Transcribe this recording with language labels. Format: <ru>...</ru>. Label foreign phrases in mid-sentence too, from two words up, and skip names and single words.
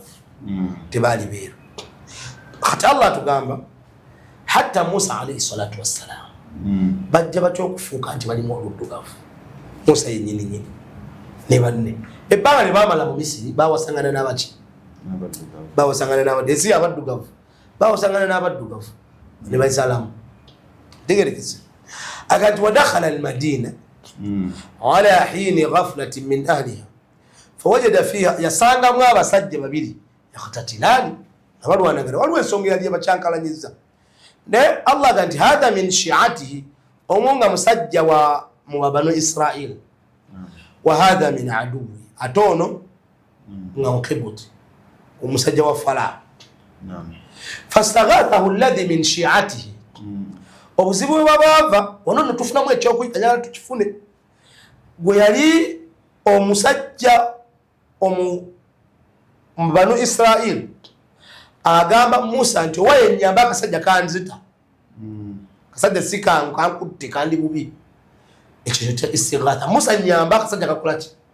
<lg>tebaali beeru kati Allah atugamba hatta Musa</lg> <ar>عليه الصلاة والسلام</ar> <lg>bajja batya okufuuka nti balimu oluddugavu Musa yennyini ne banne ebbanga ne baamala mu Misiri bawasangana n'abaki bawasangana n'abadesi abaddugavu bawasangana n'abaddugavu ne bayisalamu tegerekese akati</lg> <ar>ودخل المدينة على حين غفلة من أهلها فوجد فيها</ar> <lg>yasangamu abasajja babiri yakhtatilani abalwanagana waliwo ensonga yali abakyankalanyiza ne Allah ganti</lg> <ar>هذا من شيعته</ar> <lg>omunga musajja wa mu banu Israel</lg> <ar>وهذا من عدوه</ar> <lg>atono nga mukibuti omusajja wa Farao</lg> <ar>فاستغاثه الذي من شيعته</ar> <lg>obuzibu bwabava wano tufunamu ekyokuyala tukifune gwe yali omusajja mu banu Israel agamba Musa nti owaye nyamba akasajja kanzita kasajja sikangu kankutte kandi bubi ekyo kya istighatha Musa nyamba akasajja kakola ki</lg>